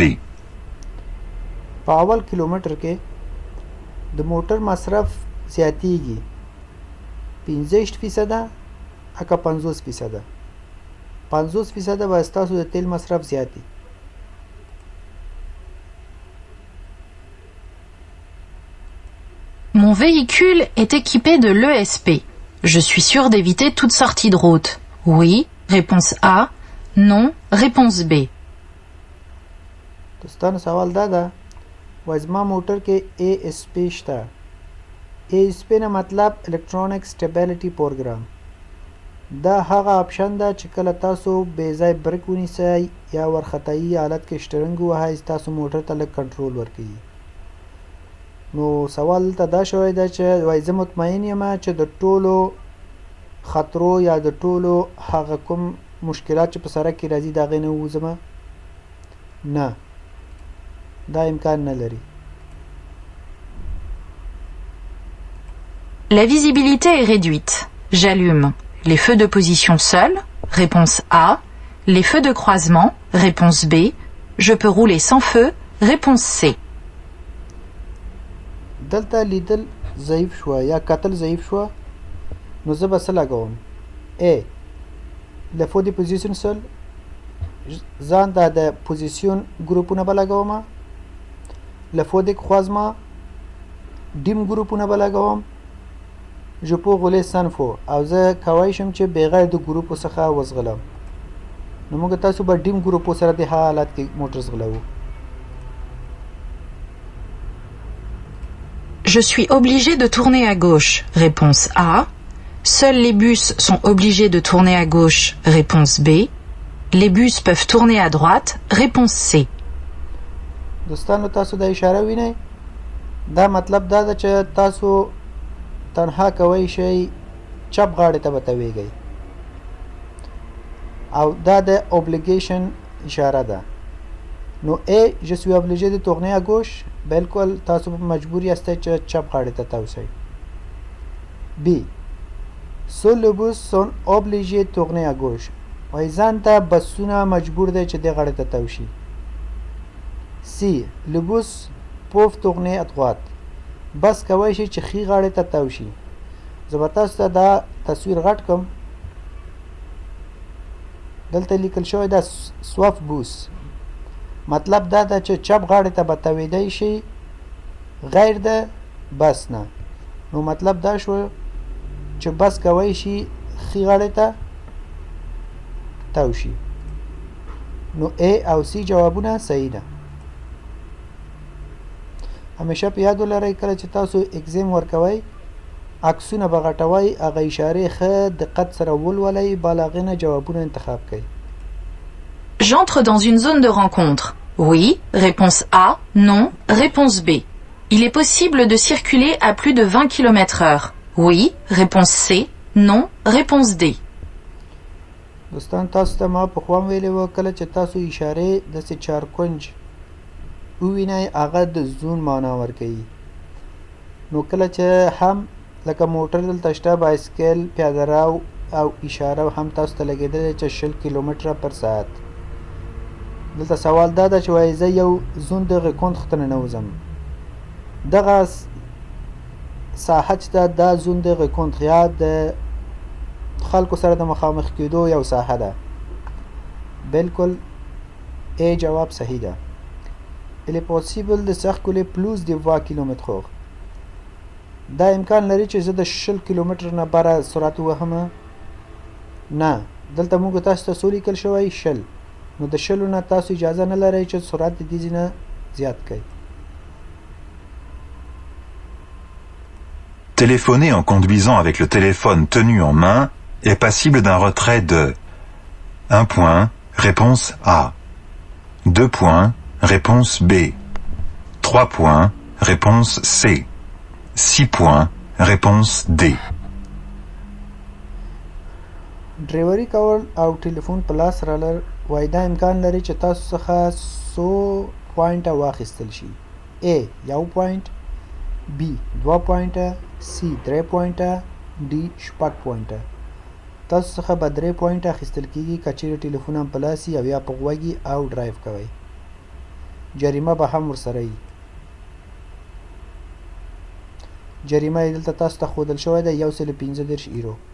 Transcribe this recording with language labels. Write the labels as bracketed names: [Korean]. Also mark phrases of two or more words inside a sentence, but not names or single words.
[Pashto] په اول کیلومتر کې د موټر مصرف زیاتیږي 15% اکه 50% 50% به ستاسو د تیل مصرف زیاتی [French] Mon véhicule est équipé de l'ESP. Je suis sûr d'éviter toute sortie de route. Oui, réponse A. Non, réponse B. [Pashto] دوستانو سوال دا ده وایي زما موټر کې ASP شته ASP نه مطلب [English] electronic stability program [Pashto] دا هغه آپشن ده چې کله تاسو بې ځای بریک ونیسئ یا ورختایي حالت کې شټرنګ ووهئ تاسو موټر ته لږ کنټرول ورکوي نو سوال دلته دا شوی ده چې وایي زه مطمئن یم چې د ټولو خطرو یا د ټولو هغه کوم مشکلات چې په سړک کې راځي د هغې نه ووځمه نه دا امکان نه لري [French] La visibilité est réduite. J'allume les feux de position seuls. Réponse A. Les feux de croisement. Réponse B. Je peux rouler sans feu. Réponse C. [Pashto] دلته لیدل ضعیف شوه یا کتل ضعیف شوه نو زه به څه لګوم A. [French] Le feu de position seul [Pashto] ځان ته د پوزیسیون ګروپونه به لګوم [French] le feu de croisement [Pashto] ډیم ګروپونه به لګوم [French] je peux rouler sans faux [Pashto] او زه کوای شم چې بغیر د ګروپ څخه وزغلم نو موږ تاسو به ډیم ګروپ سره د حالت کې موټر زغلو [French] Je suis obligé de tourner à gauche. Réponse A. Seuls les bus sont obligés de tourner à gauche. Réponse B. Les bus peuvent tourner à droite. Réponse C. [Pashto] دوستانو تاسو د اشاره وینئ دا مطلب دا ده چې تاسو تنها کوئ شئ چپ غاړې ته به تویږئ او دا د obligation اشاره ده نو A [French] je suis obligé de tourner à gauche [Pashto] بالکل تاسو مجبور یاستئ چې چپ غاړې ته توسئ B [French] Seuls les bus sont obligés de tourner à gauche [Pashto] وایي ځان ته بسونه مجبور دی چې دې غاړې ته توشي C [French] les bus peuvent tourner à droite [Pashto] بس کوای شي چې ښي غاړې ته توشي زه به تاسو ته دا تصویر غټ کړم دلته لیکل شوی دا [French] sauf bus [Pashto] مطلب دا ده چې چپ غاړې ته به تویدی شي غیر د بس نه نو مطلب دا شو چې بس کوای شي ښي غاړې ته توشي نو A او C جوابونه صحیح ده همیشه په یاد ولرئ کله چې تاسو اگزیم ورکوئ عکسونه به غټوئ هغه اشارې ښه دقت سره ولولئ بالاغې نه جوابونه انتخاب کړئ [French] J'entre dans une zone de rencontre. Oui. Réponse A. Non. Réponse B. Il est possible de circuler à plus de 20 km/h. Oui. Réponse C. Non. Réponse D. [Pashto] دوستان تاسو ته ما پخوا ویلي وو کله چې تاسو اشارې داسې چارکونج ووینئ هغه د زون معنا ورکوي نو کله چې هم لکه موټر دلته شته بایسکل پیاده رو او اشاره هم تاسو ته لګېدلی چې 20 کیلومتره پر ساعت دلته سوال دا ده چې وایي زه یو زون دغه کونتخ ته ننوځم دغه ساحه چې ده دا زون دغه کونتخ یا د خلکو سره د مخامخ کېدو یو ساحه ده بالکل A جواب صحیح ده [French] Il est possible de circuler plus de 20 km/h [Pashto] دا امکان لري چې زه د 20 کیلومتر نه بره سرعت وهم نه دلته موږ تاسو ته څو لیکل شوی 20 نو د 20 نه تاسو اجازه نه لرئ چې سرعت د دې نه زیات کړئ [French] Téléphoner en conduisant avec le téléphone tenu en main est passible d'un retrait de 1 point, réponse A. 2 points, réponse B. 3 points, réponse C. 6 points, réponse D. [Pashto] ډرایوري کول او ټلیفون په لاس رالر وای دا امکان لري چې تاسو څخه 100 پوینټه واخیستل شي A 1 پوینټ B 2 پوینټه C 3 پوینټه D 6 پوینټه تاسو څخه به 3 پوینټه اخیستل کیږي که چیرې ټلیفون هم په لاس یا بیا په غوږی او ډرایو کوئ جریمه به هم ورسره وي جریمه یې دلته تاسو ته ښودل شوی ده 115 یورو